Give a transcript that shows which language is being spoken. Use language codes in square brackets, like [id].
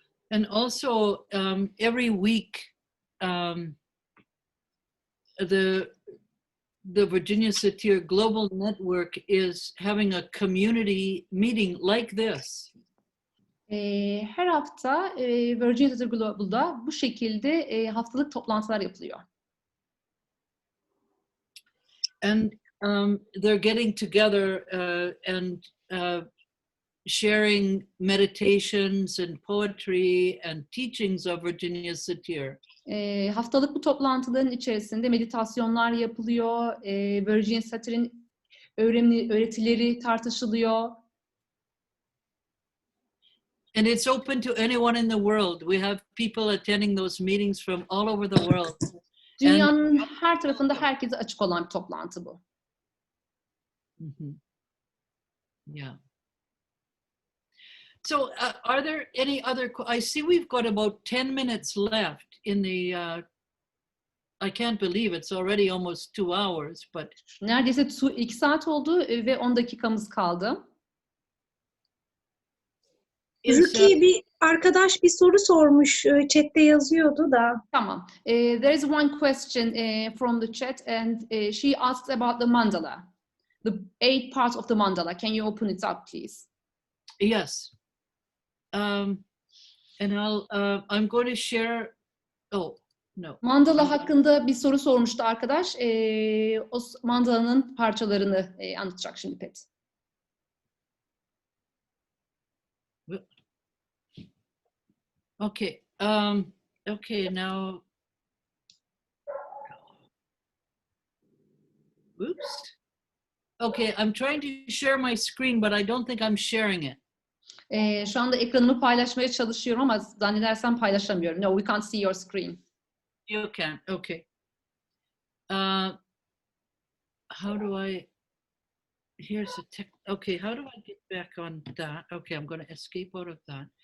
[en] And also, every week, the Virginia Satir Global Network is having a community meeting like this. [tr] Her hafta Virgin Satir Global'da bu şekilde haftalık toplantılar yapılıyor. [en] And they're getting together and sharing meditations and poetry and teachings of Virginia Satir. [tr] Haftalık bu toplantıların içerisinde meditasyonlar yapılıyor, Virgin Satir'in öğretileri tartışılıyor. [en] And it's open to anyone in the world. We have people attending those meetings from all over the world. [tr] Dünyanın her tarafında herkese açık olan bir toplantı bu. [en] Yeah. So are there any other, I see we've got about 10 minutes left in the, I can't believe it's already almost 2 hours, but. [tr] Neredeyse 2 saat oldu ve 10 dakikamız kaldı. Ruki bir arkadaş bir soru sormuş, chatte yazıyordu da. Tamam. [en] There is one question from the chat and she asked about the mandala. The 8 parts of the mandala. Can you open it up, please? Yes. And I'm going to share, oh, no. [tr] Mandala hakkında bir soru sormuştu arkadaş. O mandalanın parçalarını anlatacak şimdi Pet. [en] Okay. Okay, now. Oops. Okay, I'm trying to share my screen, but I don't think I'm sharing it. [tr] Şu anda ekranımı paylaşmaya çalışıyorum ama zannedersem paylaşamıyorum. [en] No, we can't see your screen. You can, okay. How do I, here's a tech, okay, how do I get back on that? Okay, I'm going to escape out of that.